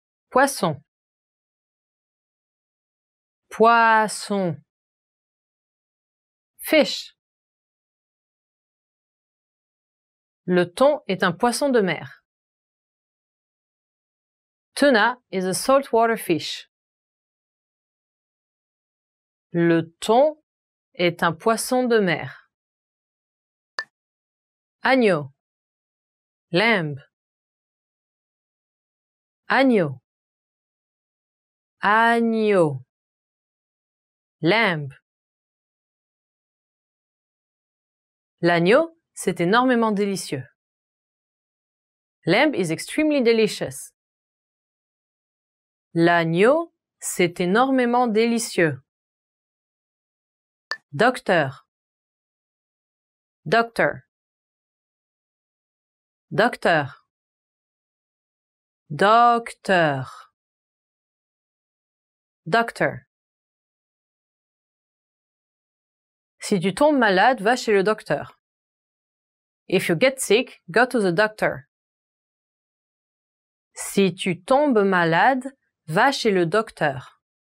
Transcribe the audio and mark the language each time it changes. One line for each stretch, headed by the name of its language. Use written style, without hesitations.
French: Poisson. Poisson.
English: Fish.
French: Le thon est un poisson de mer.
English: Tuna is a saltwater fish.
French: Le thon est un poisson de mer. Agneau. Lamb. Agneau. Agneau. Lamb. L'agneau, c'est énormément délicieux.
English: Lamb is extremely delicious.
French: L'agneau, c'est énormément délicieux. Docteur. Doctor. Docteur. Docteur.
English: Doctor.
French: Si tu tombes malade, va chez le docteur.
English: If you get sick, go to the doctor.
French: Si tu tombes malade, va chez le docteur.